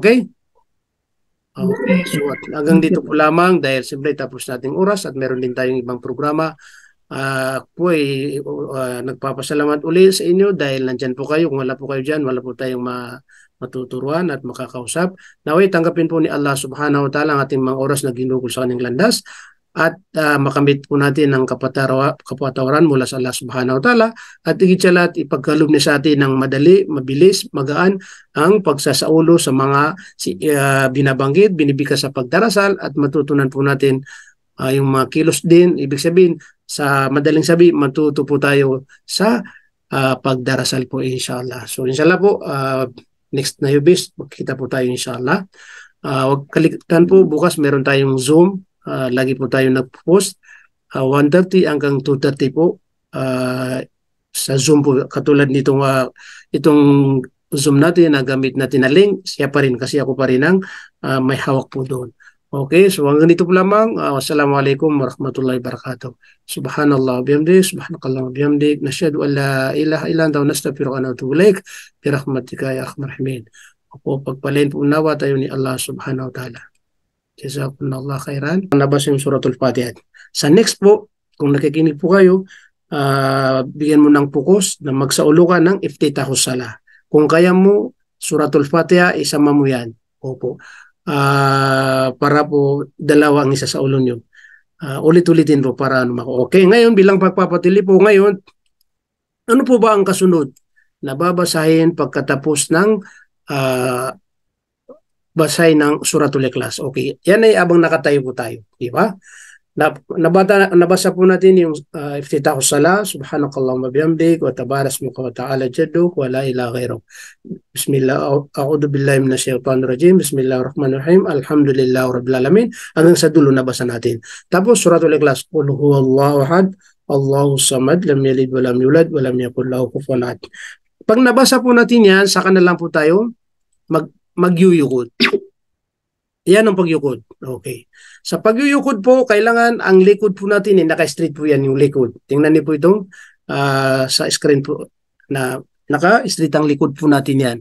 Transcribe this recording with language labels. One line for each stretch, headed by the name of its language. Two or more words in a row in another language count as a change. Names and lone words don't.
Filipino: Okay? Okay. So hanggang dito po lamang dahil siyempre tapos nating oras at meron din tayong ibang programa. Po ay nagpapasalamat uli sa inyo dahil nandyan po kayo. Kung wala po kayo dyan, wala po tayong matuturuan at makakausap. Naway, tanggapin po ni Allah
Arabic: سبحانه وتعالى
Filipino: ang ating mga oras na ginugol sa kanyang landas at makamit po natin ang kapatawaran mula sa Allah
Arabic: سبحانه وتعالى
Filipino: at higit sa lahat ipagkaloob niya sa atin ng madali, mabilis, magaan ang pagsasaulo sa mga binabanggit, binibigkas sa pagdarasal at matutunan po natin yung mga kilos din. Ibig sabihin, sa madaling sabi, matuto po tayo sa pagdarasal po
Arabic: إن شاء الله.
Filipino: So
Arabic: إن شاء الله
Filipino: po, next na Yubis, magkita po tayo
Arabic: إن شاء الله.
Filipino: Huwag kalimutan po, bukas meron tayong Zoom. Lagi po tayo nag-post. 1:30 hanggang 2:30 po sa Zoom po. Katulad nitong itong Zoom natin na gamit natin na link, siya pa rin kasi ako pa rin ang may hawak po doon. Okay, so hanggang dito po lamang.
Arabic: والسلام عليكم ورحمة الله وبركاته. سبحان الله بحمدك سبحانك اللهم بحمدك, نشهد أن لا إله إلا أنت نستغفرك ونتوب إليك برحمتك يا أرحم الراحمين.
Filipino: Opo, pagpalain po nawa tayo ni Allah
Arabic: سبحانه وتعالى. جزاكم الله خيرا.
Filipino: Nabasa yung Suratul Fatiha. Sa next po, kung nakikinig po kayo, bigyan mo ng focus na magsaulo ka ng
Arabic: افتتاح الصلاة.
Filipino: Kung kaya mo, Suratul Fatiha, isama mo yan. Opo. Para po 2 ang isa sa ulo nyo. Ulit-ulitin po para okay. Ngayon, bilang pagpapatili po ngayon, Ano po ba ang kasunod na babasahin pagkatapos ng ah, basay ng Suratul Ikhlas? Okay, yan ay abang nakatayo po tayo, di ba? Nabasa po natin yung
Arabic: افتتاح الصلاة سبحانك اللهم بحمدك وتبارك اسمك وتعالى جدك ولا إله غيرك. بسم الله أعوذ بالله من الشيطان الرجيم بسم الله الرحمن الرحيم الحمد لله رب العالمين,
Filipino: hanggang sa dulo nabasa natin.
Arabic: Tapos Suratul Ikhlas, قل هو الله أحد الله الصمد لم يلد ولم يولد ولم يكن له كفوا أحد.
Filipino: Pag nabasa po natin yan, saka na lang po tayo magyuyukod. Yan ang pagyukod. Okay. Sa pagyuyukod po, kailangan ang likod po natin, naka-straight po yan yung likod. Tingnan niyo po itong sa screen po na naka-straight ang likod po natin yan.